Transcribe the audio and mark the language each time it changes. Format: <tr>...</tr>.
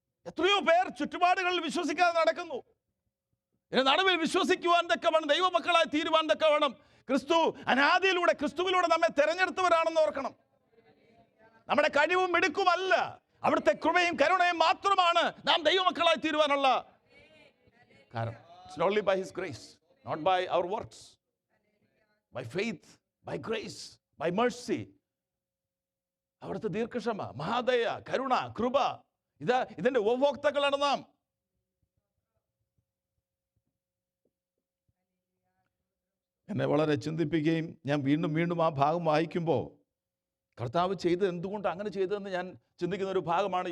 <ml>എത്രയോ പേർ ചുറ്റുപാടുകളിൽ വിശ്വസിക്കാതെ നടക്കുന്നു. ഇതിന് നടുവിൽ വിശ്വസിക്കുവാൻ തക്കവണ്ണം, ദൈവമക്കളായി തീരുവാൻ തക്കവണ്ണം ക്രിസ്തു അനാദിയിലൂടെ ക്രിസ്തുവിലൂടെ നമ്മെ തെരഞ്ഞെടുത്തവരാണെന്ന് ഓർക്കണം. നമ്മുടെ കഴിവും മിടുക്കുമല്ല, അവിടുത്തെ കൃപയും കരുണയും മാത്രമാണ് നാം ദൈവമക്കളായി തീരുവാനുള്ള കാരണം.</ml> <en>It's only by His grace, not by our works. By faith, by grace, by mercy.</en> <ml>അവിടുത്തെ ദീർഘക്ഷമ, മഹാദയ, കരുണ, കൃപ, ഇതിന്റെ ഉപഭോക്താക്കളാണ് നാം. എന്നെ വളരെ ചിന്തിപ്പിക്കുകയും ഞാൻ വീണ്ടും വീണ്ടും ആ ഭാഗം വായിക്കുമ്പോൾ കർത്താവ് ചെയ്തത് എന്തുകൊണ്ട് അങ്ങനെ ചെയ്തതെന്ന് ഞാൻ ചിന്തിക്കുന്ന ഒരു ഭാഗമാണ്.</ml>